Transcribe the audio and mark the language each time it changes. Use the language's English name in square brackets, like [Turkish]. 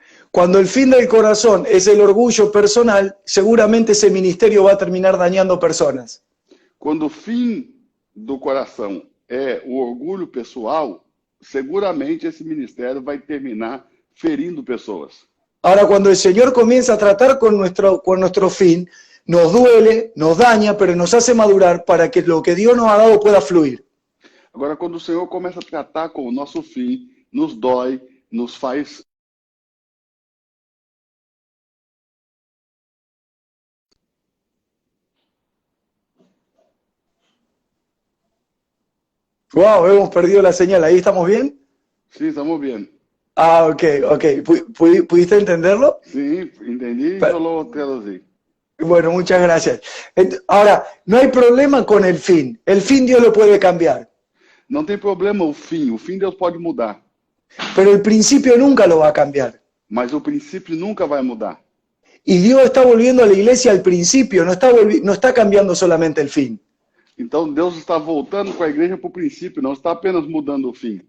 [Spanish] Cuando el fin del corazón es el orgullo personal, seguramente ese ministerio va a terminar dañando personas. [Portuguese] Quando o fim do coração é o orgulho pessoal, seguramente esse ministério vai terminar ferindo pessoas. [Spanish] Ahora, cuando el Señor comienza a tratar con nuestro fin, nos duele, nos daña, pero nos hace madurar para que lo que Dios nos ha dado pueda fluir. [Portuguese] Agora, quando o Senhor começa a tratar com o nosso fim, nos dói, nos faz... [Spanish] Wow, hemos perdido la señal. ¿Ahí estamos bien? Sí, estamos bien. Ah, ok. ¿Pudiste entenderlo? Sí, entendí y yo lo traducí. Bueno, muchas gracias. Ahora, no hay problema con el fin. El fin Dios lo puede cambiar. [Portuguese] Não tem problema o fim Deus pode mudar. [Spanish] Pero el principio nunca lo va a cambiar. [Portuguese] Mas o princípio nunca vai mudar. [Spanish] Y Dios está volviendo a la iglesia al principio, no está cambiando solamente el fin. [Portuguese] Então Deus está voltando com a igreja para o princípio, não está apenas mudando o fim.